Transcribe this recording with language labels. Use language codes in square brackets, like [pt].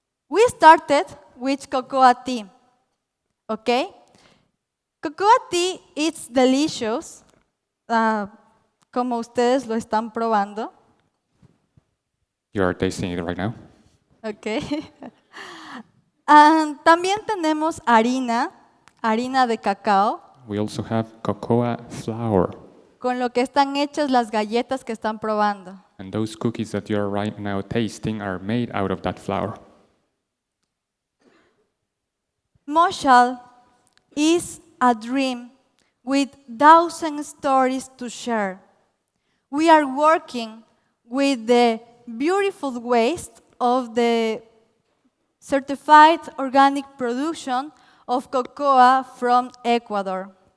[en] We started with cocoa tea, okay? Cocoa tea is delicious, [es] como ustedes lo están probando. [en] You are tasting it right now. Okay. [es] También tenemos harina de cacao, [en] We also have cocoa flour. [es] con lo que están hechas las galletas que están probando. [en] And those cookies that you're right now tasting are made out of that flour. Moshal is a dream with 1,000 stories to share. We are working with the beautiful waste of the certified organic production of cocoa from Ecuador.